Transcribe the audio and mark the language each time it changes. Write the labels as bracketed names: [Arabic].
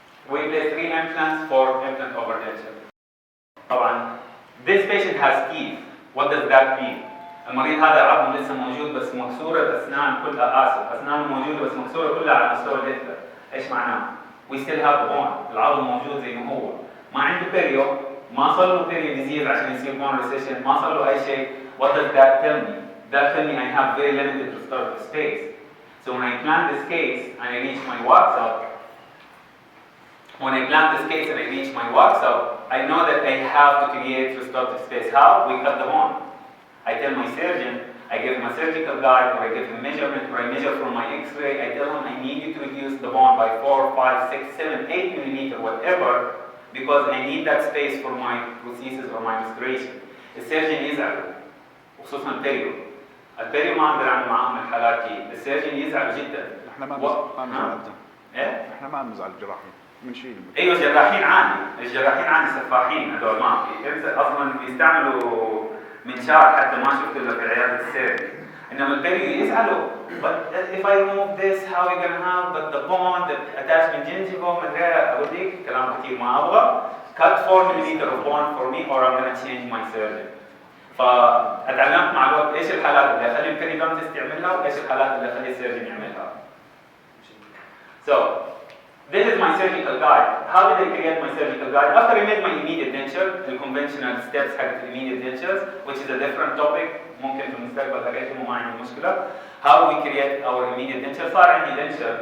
[English] We placed 3 implants for implant over denture. [Arabic] طبعا [English] this patient has teeth. What does that mean? [Arabic] المريض هذا عظمه لسه موجود بس مكسوره الاسنان كلها, اسنانه موجوده بس مكسوره كلها على مستوى اللثه. ايش معناه؟ [English] We still have the bone. [Arabic] العظم موجود زي ما هو. ما عنده بيريو, ما صار له بيريو ديزيز عشان يصير bone recession, ما صار له اي شيء. [English] What does that tell me? That tells me I have very limited restorative space. So when I plan this case and I reach my wax up, when I plan this case and I reach my workshop, I know that I have to create restorative space. How? We cut the bone. I tell my surgeon, I give him a surgical guide, or I give him measurement, or I measure from my X-ray. I tell him I need you to reduce the bone by 4, 5, 6, 7, 8 millimeter, whatever, because I need that space for my prosthesis or my restoration. [Arabic] السيرجن يزعل وخصوصا البيريو. البيريو ما اقدر اعمل معاهم الحالات دي، السيرجن يزعل جدا. احنا ما نزعل ايه؟ احنا ما نزعل الجراحين من شيء. ايوه الجراحين عادي، الجراحين عادي سفاحين هذول ما في، اصلا بيستعملوا منشار حتى ما شفت الا في عياده السيرجن. انما البيريو يزعلوا. [English] But if I remove this, how are you gonna have but the bond, the attachment gingiva, [Arabic] مدري اوديك كلام كثير ما ابغى. [English] Cut 4 mm of bond for me or I'm gonna change my surgeon. [Arabic] فاتعلمت مع الوقت ايش الحالات اللي اخلي البيريدونتست يعملها وايش الحالات اللي اخلي السيرجن يعملها. [English] So this is my surgical guide. How did I create my surgical guide? After I made my immediate denture, the conventional steps حقت immediate dentures, which is a different topic. [Arabic] ممكن في المستقبل أريكم وما عندي مشكلة. [English] How we create our immediate denture. [Arabic] صار عندي denture.